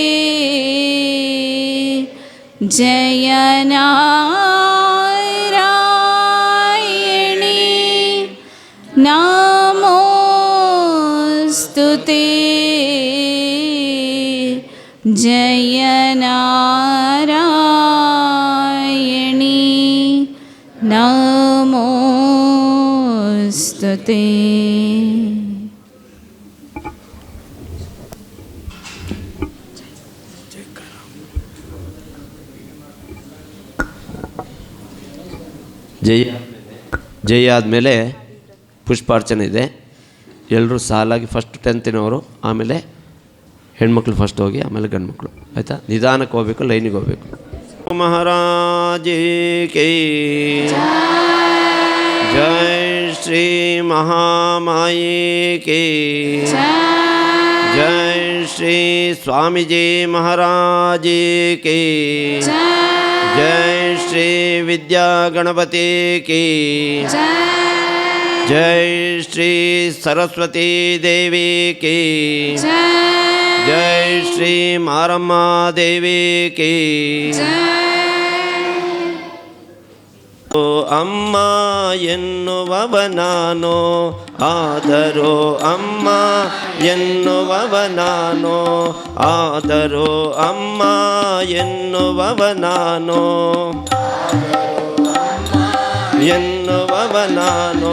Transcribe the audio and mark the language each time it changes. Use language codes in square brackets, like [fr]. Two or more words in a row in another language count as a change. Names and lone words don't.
[hi] जय नारायणी नमोस्तुते। जय नारायणी नमोस्तुते। [kn] ಜೈ ಆದಮೇಲೆ ಪುಷ್ಪಾರ್ಚನೆ ಇದೆ. ಎಲ್ಲರೂ ಸಾಲಾಗಿ ಫಸ್ಟ್ 10th ಆಮೇಲೆ ಹೆಣ್ಮಕ್ಳು ಫಸ್ಟ್ ಹೋಗಿ ಆಮೇಲೆ ಗಂಡ್ಮಕ್ಳು, ಆಯಿತಾ? ನಿಧಾನಕ್ಕೆ ಹೋಗ್ಬೇಕು, ಲೈನಿಗೆ ಹೋಗ್ಬೇಕು. [hi] महाराजे के जय श्री महामाये के जय श्री स्वामीजी महाराजे के जय श्री विद्या गणपति की जय श्री सरस्वती देवी की जय श्री मारम्मा देवी की। [kn] ಓ ಅಮ್ಮ ಎನ್ನುವವ ನಾನು, ಆದರೂ ಅಮ್ಮ ಎನ್ನುವವ ನಾನು, ಆದರೂ ಅಮ್ಮ ಎನ್ನುವವ ನಾನು, ಎನ್ನುವವ ನಾನು.